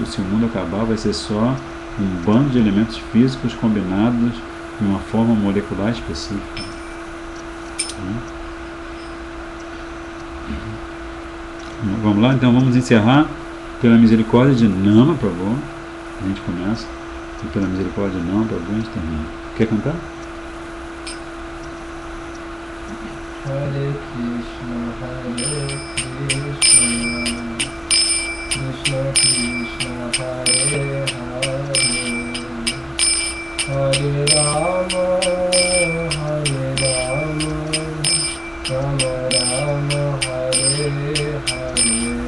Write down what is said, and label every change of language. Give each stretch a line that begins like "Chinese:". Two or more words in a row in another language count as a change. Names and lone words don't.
Portuguese: Se o mundo acabar, vai ser só um bando de elementos físicos combinados de uma forma molecular específica. Vamos lá, então vamos encerrar pela misericórdia de Nama Prabhu. A gente começa e pela misericórdia de Nama Prabhu a gente termina. Quer cantar?
Sanskrit: Hare Krishna, Krishna Krishna, Hare Hare, Hare Rama, Rama Rama, Hare Hare.